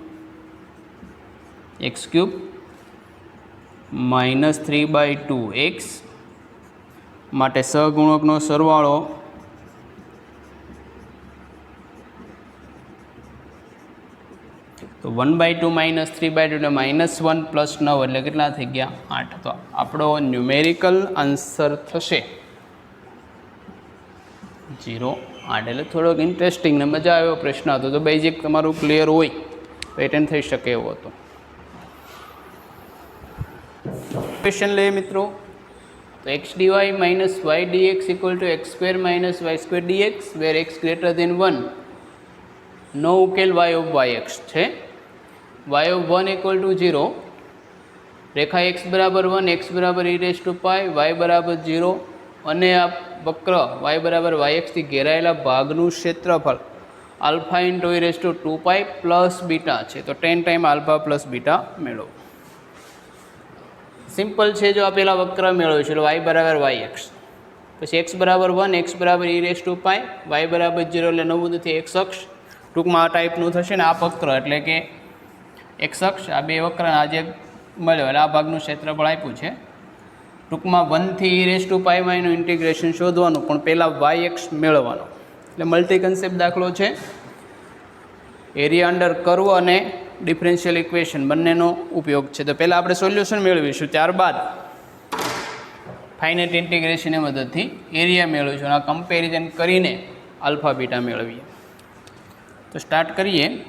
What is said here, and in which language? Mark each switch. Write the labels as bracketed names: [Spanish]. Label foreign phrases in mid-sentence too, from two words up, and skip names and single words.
[Gujarati] x³ માઇનસ 3/2 x માટે સહગુણકનો સરવાળો તો 1/2 માઇનસ 3/2 એટલે -1 પ્લસ 9 એટલે કેટલા થઈ ગયા 8 તો આપણો [English] numerical answer [Gujarati] થશે 0 8 એટલે થોડોક ઇન્ટરેસ્ટિંગ ને મજા આવ્યો પ્રશ્ન હતો તો બેઝિક તમારું ક્લિયર હોય તો એટેન્ડ થઈ શકે એવો હતો [English] ક્વેશ્ચન [Gujarati] લઈએ મિત્રો તો [English] x dy minus y dx equal to x square minus y square dx where x greater than 1 [Gujarati] નો ઉકેલ [English] y of yx [Gujarati] છે [English] y of 1 equal to 0 [Gujarati] રેખા x બરાબર 1 x બરાબર [English] e raised to pi [Gujarati] y બરાબર 0 અને આ વક્ર y બરાબર yx થી ઘેરાયેલા ભાગનું ક્ષેત્રફળ આલ્ફા ઇન્ટુ [English] e raised to 2 pi [Gujarati] પ્લસ બીટા છે તો 10 ટાઈમ [English] alpha plus beta [Gujarati] મેળવો સિમ્પલ છે જો આપેલા વક્ર મેળવ્યું છે એટલે y બરાબર yx પછી x બરાબર 1 x બરાબર [English] e raised to pi [Gujarati] y બરાબર 0 એટલે નવું નથી x અક્ષ ટૂંકમાં આ ટાઈપનું થશે ને આ વક્ર એટલે કે x અક્ષ આ બે વક્રના જે મળ્યો એટલે આ ભાગનું ક્ષેત્રફળ આપ્યું છે ટૂંકમાં 1 થી [English] e raised to pi [Gujarati] નું ઇન્ટિગ્રેશન શોધવાનું પણ પહેલાં yx મેળવવાનો એટલે [English] multi concept [Gujarati] દાખલો છે [English] area under curve [Gujarati] અને [English] differential equation [Gujarati] બંનેનો ઉપયોગ છે તો પહેલાં આપણે સોલ્યુશન મેળવીશું ત્યારબાદ [English] finite integrationની [Gujarati] મદદથી એરિયા મેળવીશું અને આ કમ્પેરિઝન કરીને આલ્ફા બીટા મેળવીએ તો સ્ટાર્ટ કરીએ